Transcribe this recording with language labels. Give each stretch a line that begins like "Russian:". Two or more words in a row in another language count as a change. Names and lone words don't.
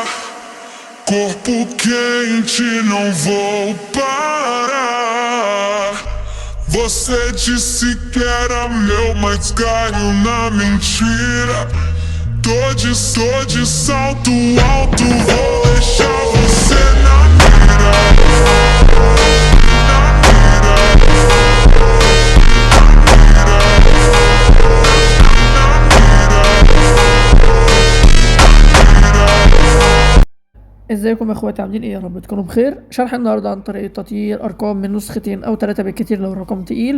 Portuguese: Corpo quente, não vou parar. Você disse que era meu, mas caiu na mentira. Tô de salto alto, vou deixar você na mira.
Arabic: ازيكم يا اخواتي، عاملين ايه؟ يا رب تكونوا بخير. شرح النهارده عن طريقه تطيير ارقام من نسختين او 3 بالكتير لو الرقم تقيل.